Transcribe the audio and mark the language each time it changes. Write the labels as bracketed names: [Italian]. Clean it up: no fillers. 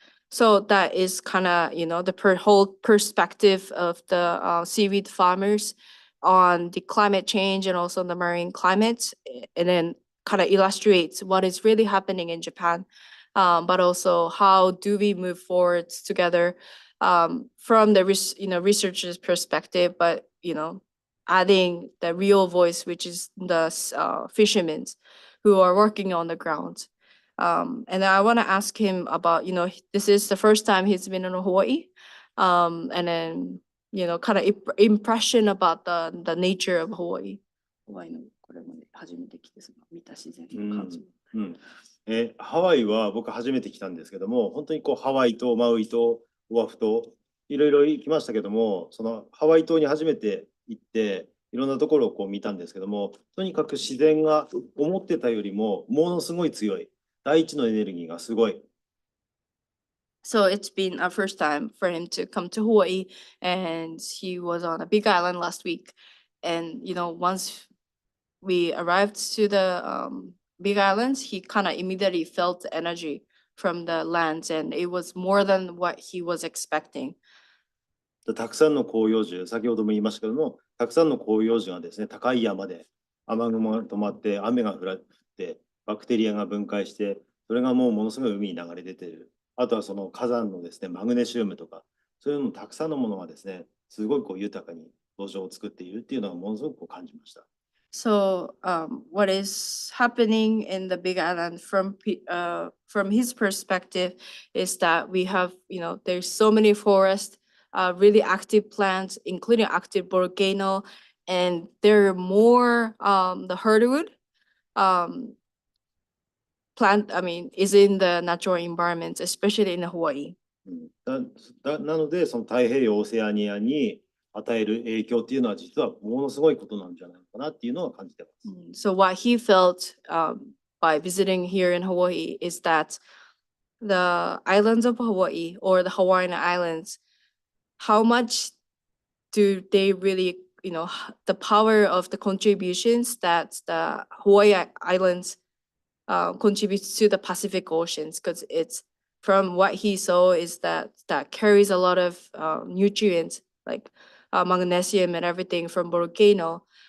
[English] So that is kind of, the whole perspective of the seaweed farmers on the climate change and also the marine climate, and then kind of illustrates what is really happening in Japan, but also how do we move forward together from the researcher's perspective, but adding the real voice, which is the fishermen who are working on the ground. And I want to ask him about, this is the first time he's been in Hawaii, and then, kind of impression about the nature of Hawaii. [Japanese] ハワイのこれまで初めて来て見た自然の感じ。ハワイは僕初めて来たんですけども、本当にハワイ島、マウイ島、オアフ島、いろいろ行きましたけども、そのハワイ島に初めて行っていろんなところを見たんですけども、とにかく自然が思ってたよりもものすごい強い、大地のエネルギーがすごい。 [English] So it's been a first time for him to come to Hawaii, and he was on a big island last week. And once we arrived to the big islands, he kind of immediately felt the energy from the lands, and it was more than what he was expecting. [Japanese] たくさんの広葉樹、先ほども言いましたけども、たくさんの広葉樹がですね、高い山で雨雲が止まって、雨が降って、バクテリアが分解して、それがものすごい海に流れ出ている。あとはその火山のですね、マグネシウムとか、そういうのもたくさんのものがですね、すごい豊かに土壌を作っているっていうのがものすごく感じました。 [English] So what is happening in the Big Island from his perspective is that we have, there's so many forests, really active plants, including active volcano, and there are more the hardwood plant, is in the natural environment, especially in Hawaii. [Japanese] なので、その太平洋オセアニアに与える影響っていうのは実はものすごいことなんじゃないかなっていうのは感じてます。 [English] So what he felt by visiting here in Hawaii is that the islands of Hawaii or the Hawaiian Islands, how much do they really, the power of the contributions that the Hawaii Islands contributes to the Pacific Oceans, because it's from what he saw is that carries a lot of nutrients like magnesium and everything from volcano.